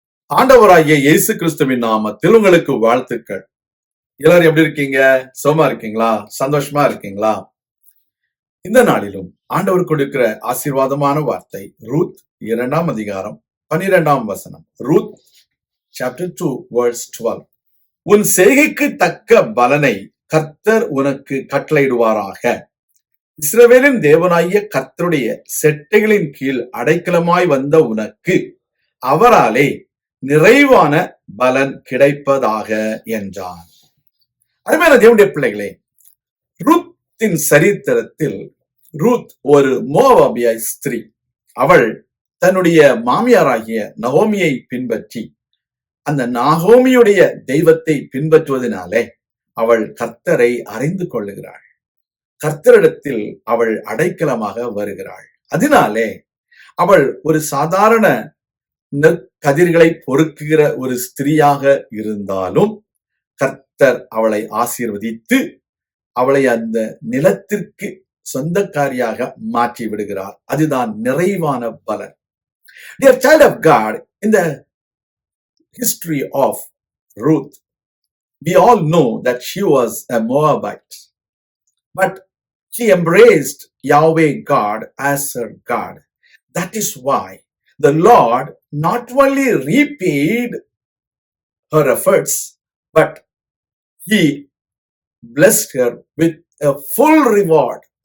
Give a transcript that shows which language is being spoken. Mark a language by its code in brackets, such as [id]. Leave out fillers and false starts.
[ta] ஆண்டவராகிய இயேசு கிறிஸ்துவின் நாமத்தில் உங்களுக்கு வாழ்த்துக்கள். எல்லாரும் எப்படி இருக்கீங்க? சுகமா இருக்கீங்களா? சந்தோஷமா இருக்கீங்களா? இந்த நாளிலும் ஆண்டவர் கொடுக்கிற ஆசீர்வாதமான வார்த்தை ரூத் 2ஆம் அதிகாரம் 12ஆம் வசனம். [en] Ruth chapter 2 verse 12. [ta] உன் செய்கைக்கு தக்க பலனை கர்த்தர் உனக்கு கட்டளையிடுவாராக. இஸ்ரவேலின் தேவனாகிய கர்த்தருடைய செட்டைகளின் கீழ் அடைக்கலமாய் வந்த உனக்கு அவராலே நிறைவான பலன் கிடைப்பதாக என்றான். அருமையான தேவனுடைய பிள்ளைகளே, ரூத்தின் சரித்திரத்தில் ரூத் ஒரு மோவாபிய ஸ்திரீ. அவள் தன்னுடைய மாமியாராகிய நகோமியை பின்பற்றி அந்த நகோமியுடைய தெய்வத்தை பின்பற்றுவதனாலே அவள் கர்த்தரை அறிந்து கொள்ளுகிறாள். கர்த்தரிடத்தில் அவள் அடைக்கலமாக வருகிறாள். அதனாலே அவள் ஒரு சாதாரண கதிர்களை பொறுக்குகிற ஒரு ஸ்திரீயாக இருந்தாலும் கர்த்தர் அவளை ஆசீர்வதித்து அவளை அந்த நிலத்திற்கு சொந்தக்காரியாக மாற்றி விடுகிறார். அதுதான் நிறைவான பலன். [en] Dear child of God, in the history of Ruth, we all know that she was a Moabite, but she embraced Yahweh God as her God. That is why the Lord not only repaid her efforts, but He blessed her with a full reward.